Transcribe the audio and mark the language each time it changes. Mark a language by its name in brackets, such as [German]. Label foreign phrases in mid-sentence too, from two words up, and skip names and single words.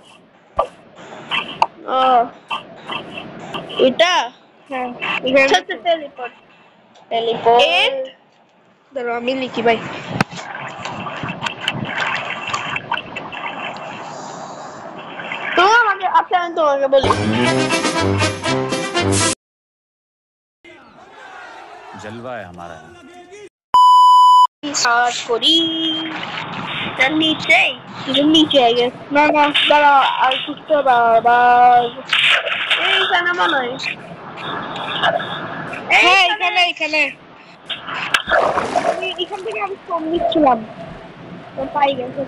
[Bangla] ও এটা হ্যাঁ আচ্ছা টেলিপোর্ট দাঁড়াও আমি লিখি ভাই। তো আমাকে আচ্ছা আমি তোমাকে বলি [Hindi] जलवा है हमारा। [Bangla] স্টার্ট করি। তার নিচে [English] I guess [Bangla] না না দাঁড়াও আর কিছু বারবার। এইখানে মনে হয় হ্যাঁ এখানে এখান থেকে আমি কম নিচ্ছিলাম তো পাই গেছে।